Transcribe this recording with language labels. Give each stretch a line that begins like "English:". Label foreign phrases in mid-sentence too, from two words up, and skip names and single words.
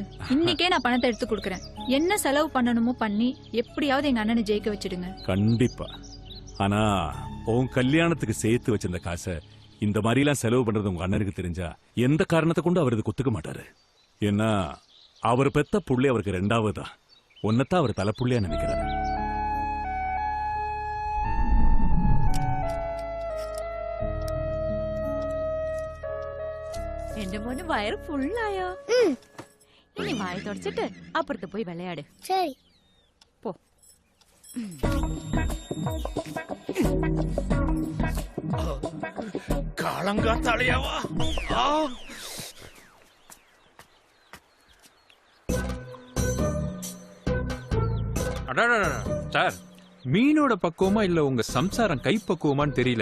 Tamil: இன்னைக்கே நான் பணத்தை எடுத்து கொடுக்கறேன். என்ன செலவு பண்ணணுமோ பண்ணி எப்படியாவது எங்க அண்ணனை ஜெயிக்க வச்சிடுங்க. கண்டிப்பா. ஆனா உன் கல்யாணத்துக்கு சேர்த்து வச்சிருந்த காசை இந்த மாதிரி எல்லாம் செலவு பண்றது உங்க அண்ணனுக்கு தெரிஞ்சா எந்த காரணத்தை கொண்டு அவர் இது குத்துக்க மாட்டாரு. ஏன்னா அவர் பெத்த புள்ளி அவருக்கு ரெண்டாவதா. ஒன்னத்தான் அவர் தலைப்புள்ளியா நினைக்கிறாரு.
Malayalam: എന്റെ മോന് വയറ് ഫുള്ളായോ? ഇനി വായ തുടച്ചിട്ട് അപ്പുറത്ത് പോയി വിളയാട്.
Tamil: சரி.
Malayalam: പോ.
Tamil: காலங்காத்தாலையாவா? சார், மீனோட பக்குவமா இல்ல உங்க சம்சாரம் கை பக்குவமான்னு தெரியல.